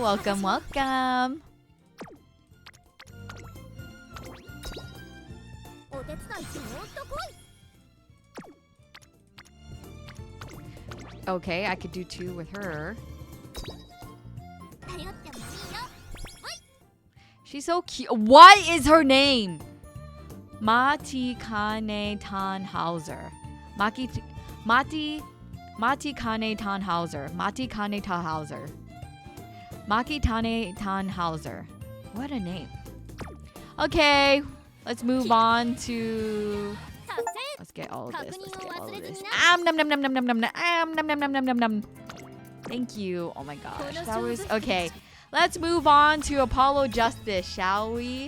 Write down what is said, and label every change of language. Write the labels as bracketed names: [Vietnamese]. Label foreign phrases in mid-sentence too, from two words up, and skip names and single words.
[English] Welcome. Okay, I could do 2 with her. She's so cute. What is her name? Mati Kane Tannhauser. Mati Kane Tannhauser. Maki Tane Tannhauser. What a name. Okay, let's move on to... Let's get all of this. Nom nom nom nom nom nom nom nom nom nom nom nom nom nom. Thank you. Oh my gosh. That was okay. Let's move on to Apollo Justice, shall we?